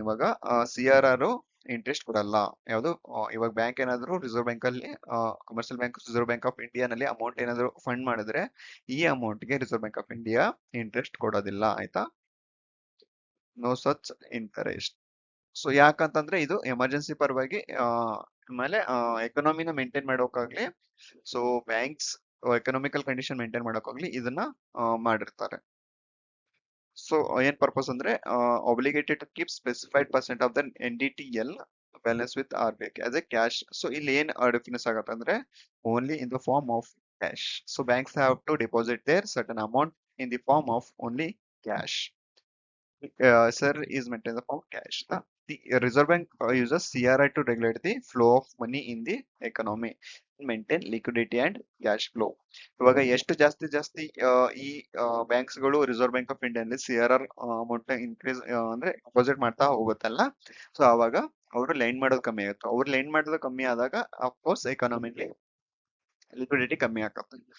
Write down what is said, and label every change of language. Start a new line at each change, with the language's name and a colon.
Kannada: ಇವಾಗ CRR interest ಕೊಡಲ್ಲ. ಯಾವುದು ಇವಾಗ ಬ್ಯಾಂಕ್ ಏನಾದ್ರು ರಿಸರ್ವ್ ಬ್ಯಾಂಕ್ ಅಲ್ಲಿ commercial bank reserve bank of India ನಲ್ಲಿ ಅಮೌಂಟ್ ಏನಾದ್ರು ಫಂಡ್ ಮಾಡಿದ್ರೆ ಈ ಅಮೌಂಟ್ ಗೆ reserve bank of India interest ಕೊಡೋದಿಲ್ಲ ಆಯ್ತಾ.
English: No such interest.
Kannada: ಸೊ ಯಾಕಂತಂದ್ರೆ ಇದು ಎಮರ್ಜೆನ್ಸಿ ಪರವಾಗಿ ಆಮೇಲೆ ಎಕನಾಮಿನ maintain ಮಾಡೋಕ್ಕಾಗ್ಲಿ, so banks economical condition maintain ಮಾಡೋಕ್ಕಾಗ್ಲಿ ಇದನ್ನ ಮಾಡಿರ್ತಾರೆ. ಸೊ ಏನ್ ಪರ್ಪಸ್ ಅಂದ್ರೆ
English: obligated to keep specified percent of the NDTL balance with RBI as a cash.
Kannada: So ಇಲ್ಲಿ ಏನ್ ಡಿಫರೆನ್ಸ್ ಆಗತ್ತೆ ಅಂದ್ರೆ
English: Only in the form of cash. So banks have to deposit their certain amount in the form of only cash. Sir is maintained the form of cash. The Reserve Bank uses CRI to regulate the flow of money in the economy, maintain liquidity and cash flow.
Kannada: ಇವಾಗ ಎಷ್ಟು ಜಾಸ್ತಿ ಈ banks ಗಳು reserve bank of India CRR amount increase ಅಂದ್ರೆ deposit ಮಾಡ್ತಾ ಹೋಗುತ್ತಲ್ಲ, so ಅವಾಗ ಅವರು line ಮಾಡೋದು ಕಮ್ಮಿ ಆಗುತ್ತೆ. ಅವ್ರು ಲೈನ್ ಮಾಡೋದು ಕಮ್ಮಿ ಆದಾಗ ಅಫ್ಕೋರ್ಸ್ ಎಕಾನಮಿಲಿ ಲಿಕ್ವಿಡಿಟಿ ಕಮ್ಮಿ ಆಗತ್ತೆ.